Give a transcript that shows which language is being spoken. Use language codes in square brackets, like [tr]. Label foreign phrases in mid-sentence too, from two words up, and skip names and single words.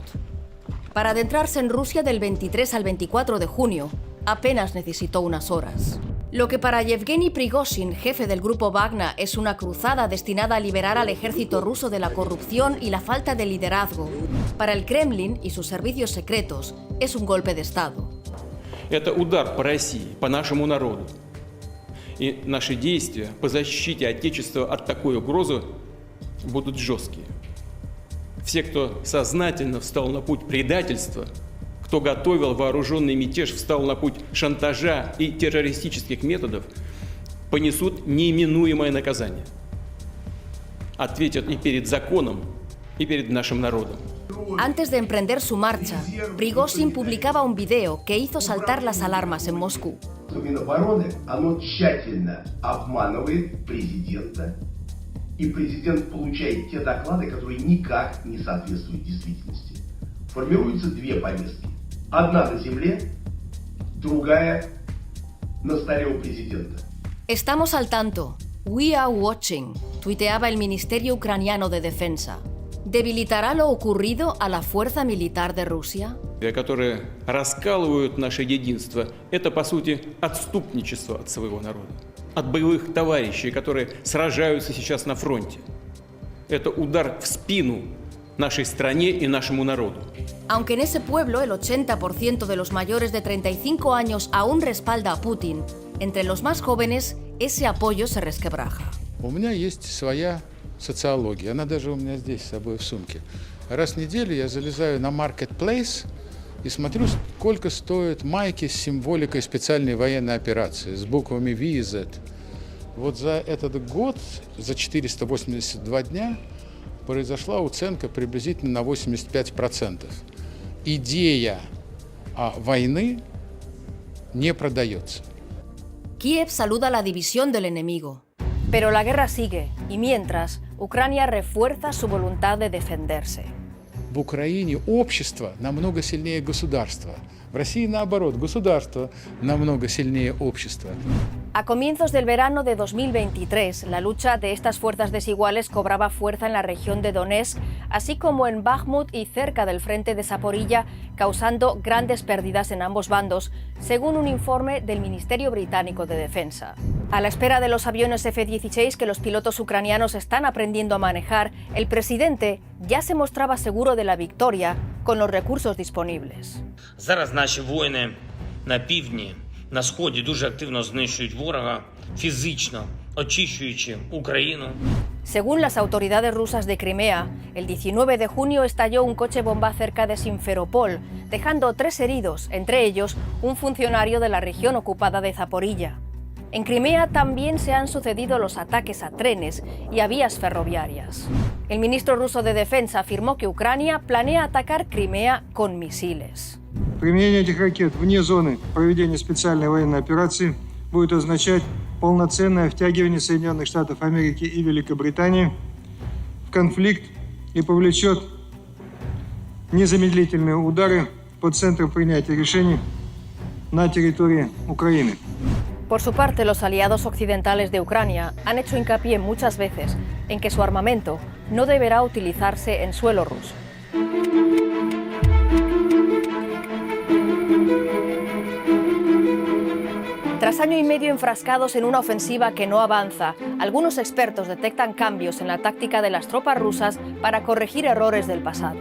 [es] Para adentrarse en Rusia del 23 al 24 de junio, apenas necesitó unas horas. Lo que para Yevgeny Prigozhin, jefe del grupo Wagner, es una cruzada destinada a liberar al ejército ruso de la corrupción y la falta de liderazgo, para el Kremlin y sus servicios secretos es un golpe de Estado. [ru] Это удар по России, по нашему народу. И наши действия по защите Отечества от такой угрозы будут жесткие. Все, кто сознательно встал на путь предательства, кто готовил вооруженный мятеж, встал на путь шантажа и террористических методов, понесут неименуемое наказание. Ответят и перед законом, и перед нашим народом. [es] Antes de emprender su marcha, Prigozhin publicaba un video que hizo saltar las alarmas en Moscú. [ru] Минобороны, оно тщательно обманывает президента, и президент получает те доклады, которые никак не соответствуют действительности. Формируются две повестки. Одна на земле, другая на столе у президента. [es] Estamos al tanto. [en] We are watching, [es] tuiteaba el Ministerio Ucraniano de Defensa. ¿Debilitará lo ocurrido a la fuerza militar de Rusia? [ru] Которые раскалывают наше единство, это, по сути, отступничество от своего народа, от боевых товарищей, которые сражаются сейчас на фронте. Это удар в спину нашей стране и нашему народу. [es] Aunque en ese pueblo el 80% de los mayores de 35 años aún respalda a Putin, entre los más jóvenes ese apoyo se resquebraja. [ru] У меня есть своя социология, она даже у меня здесь с собой в сумке. Раз в неделю я залезаю на Marketplace и смотрю, сколько стоят майки с символикой специальной военной операции, с буквами V и Z. Вот за этот год, за 482 дня, произошла уценка приблизительно на 85%. Идея войны не продается. [es] Kiev saluda la división del enemigo. Pero la guerra sigue y mientras, Ucrania refuerza su voluntad de defenderse. [ru] В Украине общество намного сильнее государства. В России наоборот, государство намного сильнее общества. [es] A comienzos del verano de 2023, la lucha de estas fuerzas desiguales cobraba fuerza en la región de Donetsk así como en Bakhmut y cerca del frente de Zaporilla, causando grandes pérdidas en ambos bandos, según un informe del Ministerio Británico de Defensa. A la espera de los aviones F-16 que los pilotos ucranianos están aprendiendo a manejar, el presidente ya se mostraba seguro de la victoria con los recursos disponibles. [uk] Зараз наші воїни на півдні, на сході дуже активно знищують ворога, фізично очищуючи Україну. [es] Según las autoridades rusas de Crimea, el 19 de junio estalló un coche bomba cerca de Simferopol, dejando 3 heridos, entre ellos un funcionario de la región ocupada de Zaporilla. En Crimea también se han sucedido los ataques a trenes y a vías ferroviarias. El ministro ruso de Defensa afirmó que Ucrania planea atacar Crimea con misiles. [ru] Применение этих ракет вне зоны проведения специальной военной операции будет означать полноценное втягивание Соединенных Штатов Америки и Великобритании в конфликт и повлечет незамедлительные удары по центрам принятия решений на территории Украины. [es] Por su parte, los aliados occidentales de Ucrania han hecho hincapié muchas veces en que su armamento no deberá utilizarse en suelo ruso. Tras año y medio enfrascados en una ofensiva que no avanza, algunos expertos detectan cambios en la táctica de las tropas rusas para corregir errores del pasado.